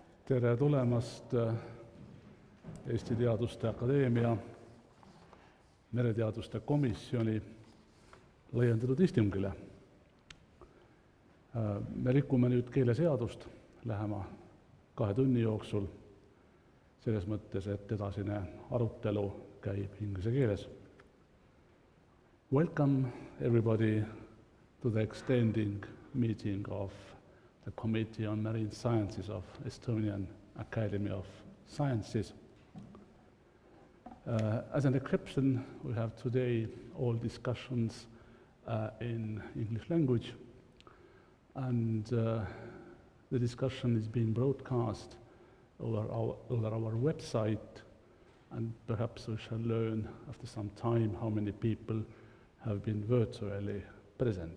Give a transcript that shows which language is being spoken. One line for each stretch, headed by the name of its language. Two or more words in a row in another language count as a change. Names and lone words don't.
Estonian: Tere tulemast Eesti Teaduste Akadeemia mereteaduste komisjoni laiendatud istungile. Me rikume nüüd keeleseadust lähema 2 tunni jooksul, selles mõttes, et edasine arutelu käib inglise keeles.
English: Welcome everybody to the extending meeting of the Committee on Marine Sciences of Estonian Academy of Sciences. As an exception, we have today all discussions in English language, and the discussion is being broadcast over our website, and perhaps we shall learn after some time how many people have been virtually present.